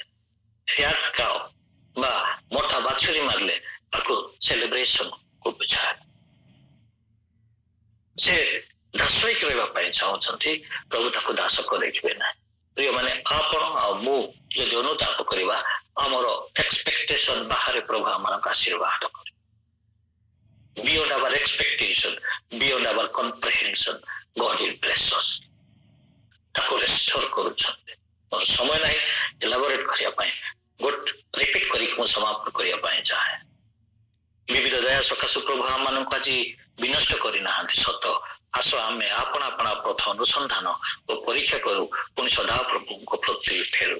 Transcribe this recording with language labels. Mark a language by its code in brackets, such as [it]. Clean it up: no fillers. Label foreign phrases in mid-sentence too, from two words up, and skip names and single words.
[en] fat cow [or] ବା ମୋଟା ବାଛୁରୀ ମାରିଲେ ତାକୁ ସେଲିବ୍ରେସନକୁ ବୁଝାଏ। ସେ ଦାସ ହେଇକି ରହିବା ପାଇଁ ଚାହୁଁଛନ୍ତି, ପ୍ରଭୁ ତାକୁ ଦାସ କରେଇବେ ନାହିଁ। ପ୍ରିୟମାନେ ଆପଣ ଆଉ ମୁଁ ଯଦି ଅନୁତାପ କରିବା ଆମର ଏକ୍ସପେକ୍ଟେସନ ବାହାରେ ପ୍ରଭୁ ଆମମାନଙ୍କୁ ଆଶୀର୍ବାଦ କରିବେ। [en] beyond our expectation, beyond our comprehension, God will bless us। [or] ତାକୁ ରେଷ୍ଟୋର କରୁଛନ୍ତି। ମୋର ସମୟ ନାହିଁ ଏଲାବୋରେଟ କରିବା ପାଇଁ, ରିପିଟ କରିକି ମୁଁ ସମାପ୍ତ କରିବା ପାଇଁ ଚାହେଁ। ବିବିଧ ଦୟା ସକାଶୁ ପ୍ରଭୁ ଆମମାନଙ୍କୁ ଆଜି ବିନଷ୍ଟ କରିନାହାନ୍ତି ସତ, ଆସ ଆମେ ଆପଣା ଆପଣା ପଥ ଅନୁସନ୍ଧାନ ଓ ପରୀକ୍ଷା କରୁ, ପୁଣି ସଦାପ୍ରଭୁଙ୍କ ପ୍ରତି ଫେରୁ।